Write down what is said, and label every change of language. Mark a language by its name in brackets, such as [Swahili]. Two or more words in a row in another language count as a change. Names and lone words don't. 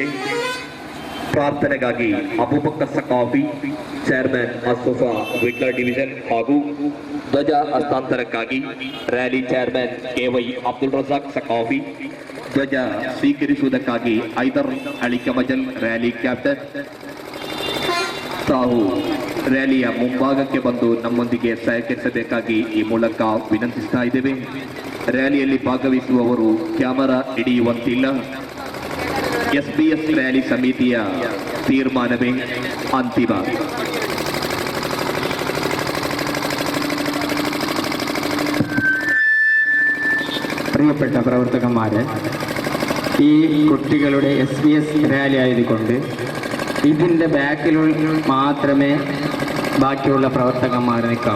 [Kannada] ಪ್ರಾರ್ಥನೆಗಾಗಿ ಅಬೂಬಕರ್ ಸಖಾಫಿ, ಚೇರ್ಮನ್ ಅಸ್ಸುಫಾ ವಿಟ್ಲ ಡಿವಿಷನ್ ಹಾಗೂ ಧ್ವಜ ಹಸ್ತಾಂತರಕ್ಕಾಗಿ ರ್ಯಾಲಿ ಚೇರ್ಮನ್ KY ಅಬ್ದುಲ್ ರಜಾಕ್ ಸಖಾಫಿ, ಧ್ವಜ ಸ್ವೀಕರಿಸುವುದಕ್ಕಾಗಿ ಐದರ್ ಅಳಿಕಮಜಲ್ ರ್ಯಾಲಿ ಕ್ಯಾಪ್ಟನ್ ತಾವು ರ್ಯಾಲಿಯ ಮುಂಭಾಗಕ್ಕೆ ಬಂದು ನಮ್ಮೊಂದಿಗೆ ಸಹಕರಿಸಬೇಕಾಗಿ ಈ ಮೂಲಕ ವಿನಂತಿಸ್ತಾ ಇದ್ದೇವೆ. ರ್ಯಾಲಿಯಲ್ಲಿ ಭಾಗವಹಿಸುವವರು ಕ್ಯಾಮರಾ ಹಿಡಿಯುವಂತಿಲ್ಲ. SBS ರ್ಯಾಲಿ ಸಮಿತಿಯ ತೀರ್ಮಾನವೇ ಅಂತಿಮ. [Malayalam] പ്രിയപ്പെട്ട പ്രവർത്തകന്മാരെ, ഈ കുട്ടികളുടെ SBS റാലി ആയതുകൊണ്ട് ഇതിൻ്റെ ബാക്കിൽ മാത്രമേ ബാക്കിയുള്ള പ്രവർത്തകന്മാർ നിൽക്കാവൂ.